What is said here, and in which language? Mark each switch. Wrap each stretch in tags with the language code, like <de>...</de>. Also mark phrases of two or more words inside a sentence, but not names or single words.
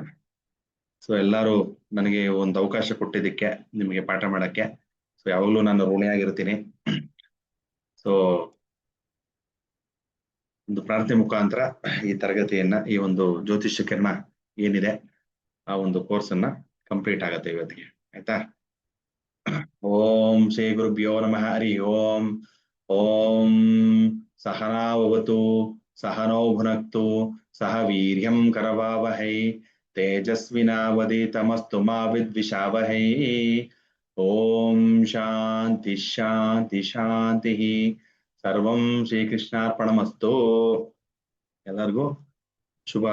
<kn>ಸೊ ಎಲ್ಲರೂ ನನಗೆ ಒಂದು ಅವಕಾಶ ಕೊಟ್ಟಿದ್ದಕ್ಕೆ, ನಿಮಗೆ ಪಾಠ ಮಾಡಕ್ಕೆ ಸೊ ಯಾವಾಗ್ಲೂ ನಾನು ಋಣಿಯಾಗಿರ್ತೀನಿ. ಸೊ ಒಂದು ಪ್ರಾರ್ಥನೆ ಮುಖಾಂತರ ಈ ತರಗತಿಯನ್ನ, ಈ ಒಂದು ಜ್ಯೋತಿಷ್ಯ ಕಿರಣ ಏನಿದೆ ಆ ಒಂದು ಕೋರ್ಸ್ ಅನ್ನ ಕಂಪ್ಲೀಟ್ ಆಗತ್ತೆ ಇವತ್ತಿಗೆ. ಆಯ್ತಾ?</kn> <sa>ಓಂ ಶ್ರೀ ಗುರುಭ್ಯೋ ನಮಃ. ಹರಿ ಓಂ. ಓಂ ಸಹನಾವವತು ಸಹನೌ ಭುನಕ್ತು ಸಹ ವೀರ್ಯಂ ಕರವಾವಹೈ ತೇಜಸ್ವಿನಾವಧೀತಮಸ್ತು ಮಾ ವಿದ್ವಿಷಾವಹೈ. ಓಂ ಶಾಂತಿ ಶಾಂತಿ ಶಾಂತಿ. ಸರ್ವಂ ಶ್ರೀಕೃಷ್ಣಾರ್ಪಣಮಸ್ತು.</sa> <kn>ಎಲ್ಲರಿಗೂ ಶುಭ ಆಗಲಿ.</kn>